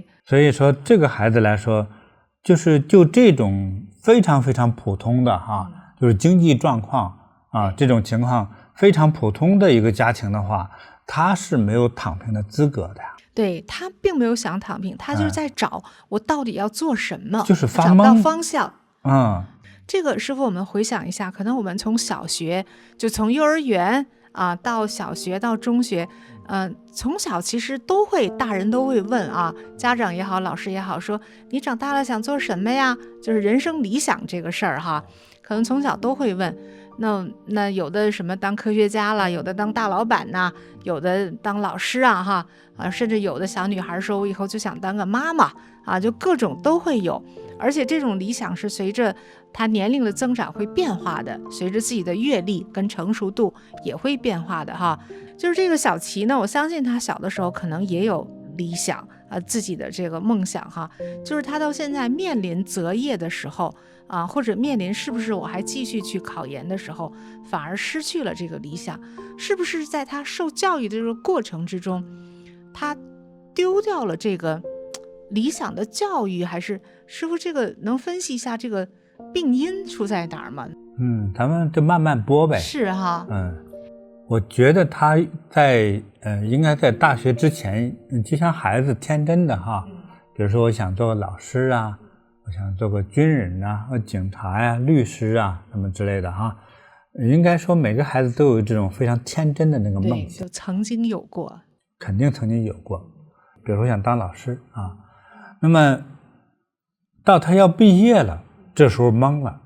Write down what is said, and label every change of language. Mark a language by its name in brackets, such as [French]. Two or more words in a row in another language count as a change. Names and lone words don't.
[Chinese] 所以說這個孩子來說，就這種非常非常普通的就是經濟狀況這種情況非常普通的一個家庭的話，他是沒有躺平的資格的呀。對，他並沒有想躺平，他就是在找我到底要做什麼，就是發懵，找不到方向。這個師父我們回想一下，可能我們從小學就從幼兒園到小學到中學，從小其實都會，大人都會問家長也好，老師也好，說你長大了想做什麼呀？就是人生理想這個事兒可能從小都會問。那有的什麼當科學家了，有的當大老闆吶，有的當老師啊甚至有的小女孩說我以後就想當個媽媽啊，就各種都會有。而且這種理想是隨着她年齡的增長會變化的，隨着自己的閱歷跟成熟度也會變化的哈。就是這個小琪呢，我相信她小的時候可能也有理想自己的這個夢想哈，就是她到現在面臨擇業的時候或者面臨是不是我還繼續去考研的時候，反而失去了这個理想，是不是在她受教育的這個過程之中，她丟掉了這個理想的教育，還是師父這個能分析一下這個病因出在哪兒嗎？咱們就慢慢播唄。是哈。我覺得他在应该在大學之前，就像孩子天真的哈，比如說我想做個老師啊，我想做個軍人啊，或警察呀、律師啊什麼之類的哈。應該說每個孩子都有這種非常天真的那個夢想，就曾經有過，肯定曾經有過。比如說想當老師啊，那麼到他要畢業了，這時候懵了。